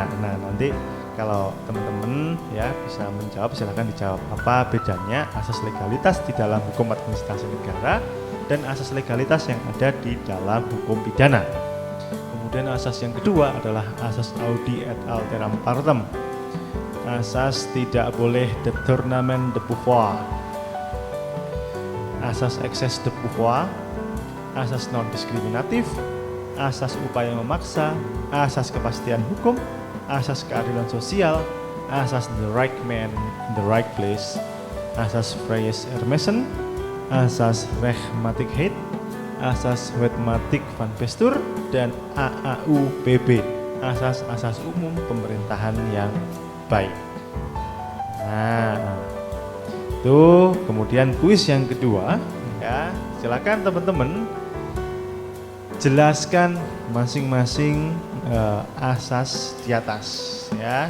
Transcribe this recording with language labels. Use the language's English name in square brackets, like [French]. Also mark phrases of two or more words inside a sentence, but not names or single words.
[Indonesian] Nah, nanti kalau teman-teman ya bisa menjawab, silahkan dijawab apa bedanya asas legalitas di dalam hukum administrasi negara dan asas legalitas yang ada di dalam hukum pidana. Kemudian asas yang kedua adalah asas [Latin] audi et alteram partem. [Indonesian] Asas tidak boleh [French] détournement de pouvoir, [Indonesian] asas [French] excès de pouvoir, [Indonesian] asas non diskriminatif, asas upaya memaksa, asas kepastian hukum, asas keadilan sosial, asas [English] the right man in the right place, [Indonesian] asas [German] Vries Ermesen, [Indonesian] asas rechtmatigheid, asas [Dutch] wetmatig van Bestur, [Indonesian] dan AAUPB, asas-asas umum pemerintahan yang baik. Nah, itu kemudian kuis yang kedua ya, silakan teman-teman jelaskan masing-masing asas di atas ya.